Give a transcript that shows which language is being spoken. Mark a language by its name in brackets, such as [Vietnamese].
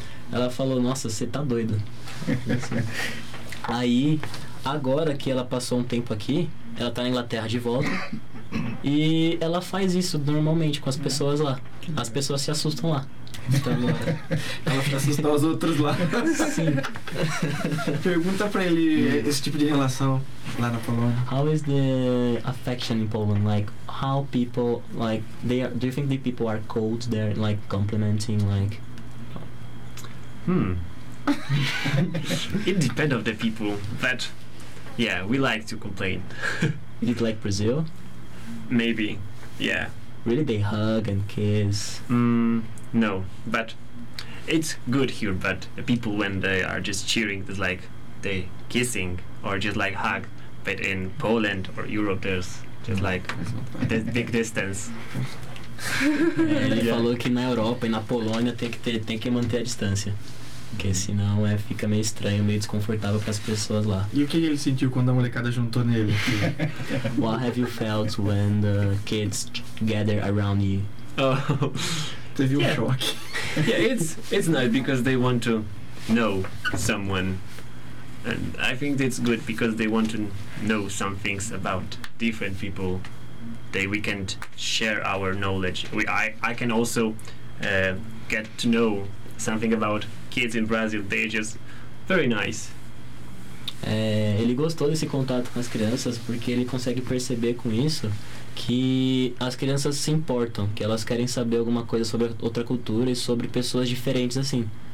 [Portuguese] Ela falou, nossa, você tá doida. Aí, agora que ela passou um tempo aqui, ela tá na Inglaterra de volta, e ela faz isso normalmente com as pessoas lá. As pessoas se assustam lá. Então, ela se assustou aos outros lá. Sim. Pergunta pra ele esse tipo de relação lá na Polônia. [English] How is the affection in Poland? Like, how people, like, they are, do you think the people are cold there, like, complimenting, like... It depends on the people, but yeah, we like to complain. Is it like Brazil? Maybe, yeah. Really, they hug and kiss? No, but it's good here, but the people, when they are just cheering, it's like they kissing or just like hug, but in Poland or Europe, there's just like the big distance. [Portuguese] Ele falou que na Europa e na Polônia tem que manter a distância. Porque senão fica meio estranho, meio desconfortável para as pessoas lá. E o que ele sentiu quando a molecada juntou nele? [English] What have you felt when the kids gather around you? [Portuguese] Teve um choque. [English] Yeah, it's nice because they want to know someone. And I think it's good because they want to know some things about different people. We can share our knowledge. I can also get to know something about kids in Brazil. They're just very nice. [Portuguese] Ele gostou desse contato com as crianças porque ele consegue perceber com isso que as crianças se importam, que elas querem saber alguma coisa sobre outra cultura e sobre pessoas diferentes assim.